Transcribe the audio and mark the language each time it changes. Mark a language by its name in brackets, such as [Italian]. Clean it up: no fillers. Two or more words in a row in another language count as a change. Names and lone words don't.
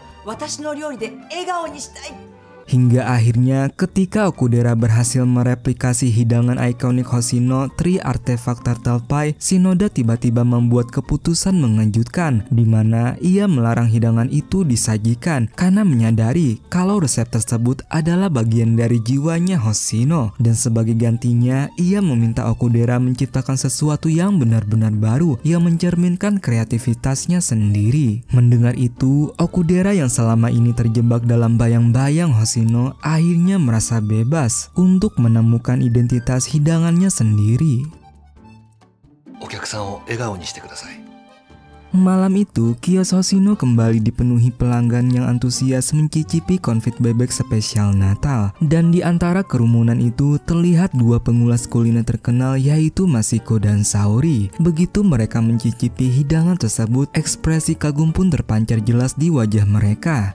[Indonesian] Hingga akhirnya ketika Okudera berhasil mereplikasi hidangan ikonik Hoshino, Three Artifact Turtle Pie, Shinoda tiba-tiba membuat keputusan mengejutkan, di mana ia melarang hidangan itu disajikan karena menyadari kalau resep tersebut adalah bagian dari jiwanya Hoshino, dan sebagai gantinya ia meminta Okudera menciptakan sesuatu yang benar-benar baru yang mencerminkan kreativitasnya sendiri. Mendengar itu, Okudera yang selama ini terjebak dalam bayang-bayang Hoshino akhirnya merasa bebas untuk menemukan identitas hidangannya sendiri. [Japanese] お客さんを笑顔にしてください。 [Indonesian] Malam itu, kios Hoshino kembali dipenuhi pelanggan yang antusias mencicipi konfit bebek spesial Natal. Dan di antara kerumunan itu terlihat dua pengulas kuliner terkenal yaitu Masiko dan Saori. Begitu mereka mencicipi hidangan tersebut, ekspresi kagum pun terpancar jelas di wajah mereka.